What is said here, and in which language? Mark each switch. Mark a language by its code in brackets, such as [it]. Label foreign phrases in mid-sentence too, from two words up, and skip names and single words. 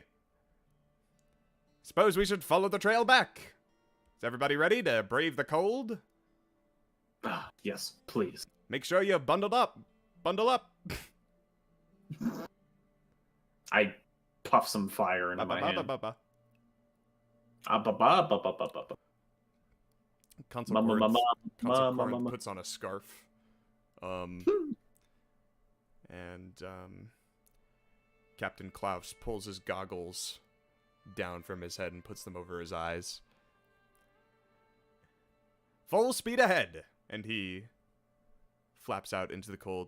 [en] Suppose we should follow the trail back. Is everybody ready to brave the cold? Ah, yes, please. Make sure you're bundled up. Bundle up. I puff some fire into my hand. Ba-ba-ba-ba-ba. Ah-ba-ba-ba-ba-ba-ba. Consul Ma- ma- Corinth, ma- ma- Consul ma- Corinth ma- ma- puts on a scarf. And Captain Klaus pulls his goggles down from his head and puts them over his eyes. Full speed ahead! And he flaps out into the cold.